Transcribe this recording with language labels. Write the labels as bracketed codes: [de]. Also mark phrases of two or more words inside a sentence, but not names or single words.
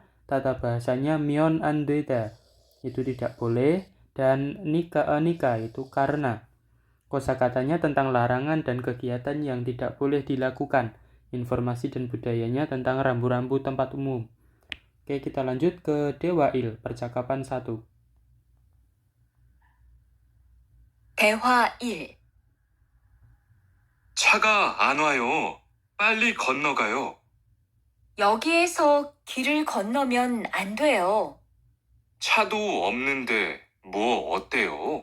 [id] Tata bahasanya [ko] 면 안되다 [id] itu tidak boleh. Dan nika itu karena. Kosakatanya tentang larangan dan kegiatan yang tidak boleh dilakukan. Informasi dan budayanya tentang rambu-rambu tempat umum. Oke, kita lanjut ke Dewail, percakapan 1. [ko] 대화 1. 차가 안 와요. 빨리 건너가요. 여기에서 길을 건너면 안 돼요. 차도 없는데 뭐 어때요?